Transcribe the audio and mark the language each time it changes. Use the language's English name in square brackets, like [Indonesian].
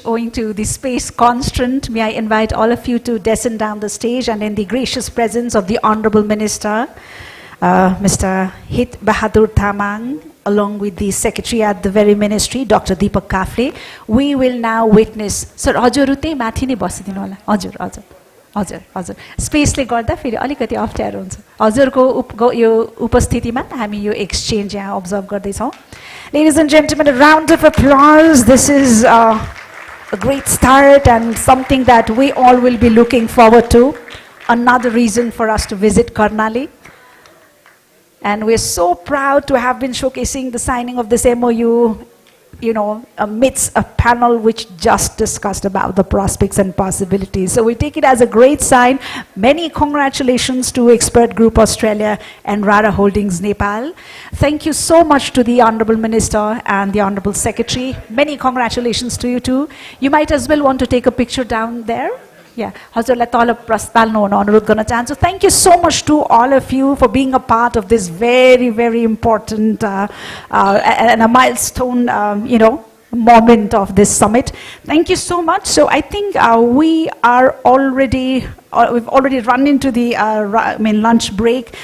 [English] Owing to the space constraint, may I invite all of you to descend down the stage, and in the gracious presence of the Honorable Minister, Mr. Hit Bahadur Tamang, along with the Secretary at the very Ministry, Dr. Deepak Kafle, we will now witness. [Nepali] Sir, हजुरहरु त्यही माथि नै बसिदिनु होला. हजुर हजुर हजुर हजुर स्पेसले गर्दा फेरि अलिकति अप्ठ्यारो हुन्छ. हजुरको यो उपस्थितिमा हामी यो एक्सचेन्ज यहाँ अब्जर्भ गर्दैछौँ. [English] Ladies and gentlemen, a round of applause. This is a great start and something that we all will be looking forward to. Another reason for us to visit Karnali. And we're so proud to have been showcasing the signing of this MOU amidst a panel which just discussed about the prospects and possibilities. So we take it as a great sign. Many congratulations to Expert Group Australia and Rara Holdings Nepal. Thank you so much to the Honorable Minister and the Honorable Secretary. Many congratulations to you too. You might as well want to take a picture down there. [Nepali] Yeah, हजुरलाई तल प्रस्ताल्नु हुन अनुरोध गर्न चाहन्छु. [English] Thank you so much to all of you for being a part of this very, very important and a milestone, moment of this summit. Thank you so much. So I think we've already run into the lunch break.